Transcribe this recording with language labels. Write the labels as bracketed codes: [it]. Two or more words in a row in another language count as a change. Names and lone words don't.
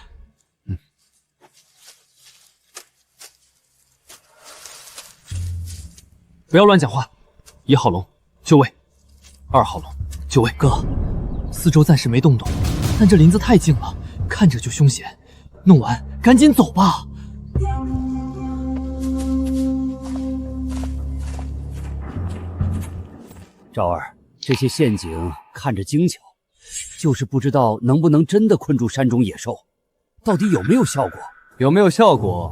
[zh] 不要亂講話。1號龍就位，2號龍就位。哥，四周暫時沒動動，但這林子太靜了，看着就兇險。弄完趕緊走吧。昭兒，這些陷阱看着精巧，就是不知道能不能真的困住山中野獸，到底有沒有效果？有没有效果？